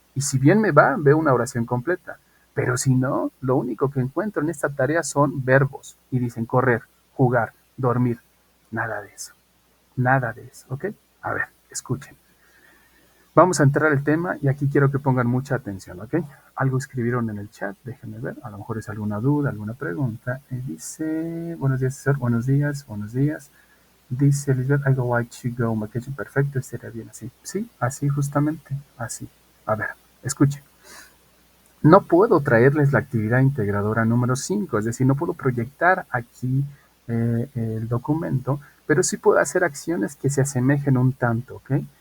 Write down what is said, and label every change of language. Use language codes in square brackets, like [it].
[es] Y si bien me va, veo una oración completa. Pero si no, lo único que encuentro en esta tarea son verbos y dicen correr, jugar, dormir. Nada de eso. Nada de eso, ¿ok? A ver, escuchen. Vamos a entrar al tema y aquí quiero que pongan mucha atención, ¿ok? Algo escribieron en el chat, déjenme ver, a lo mejor es alguna duda, alguna pregunta. Dice, buenos días, César, buenos días, buenos días. Dice Elizabeth, [en] I would like to go on vacation. [es] Perfecto, estaría bien así. Sí, así justamente, así. A ver, escuchen. No puedo traerles la actividad integradora número 5, es decir, no puedo proyectar aquí el documento, pero sí puedo hacer acciones que se asemejen un tanto, ¿ok?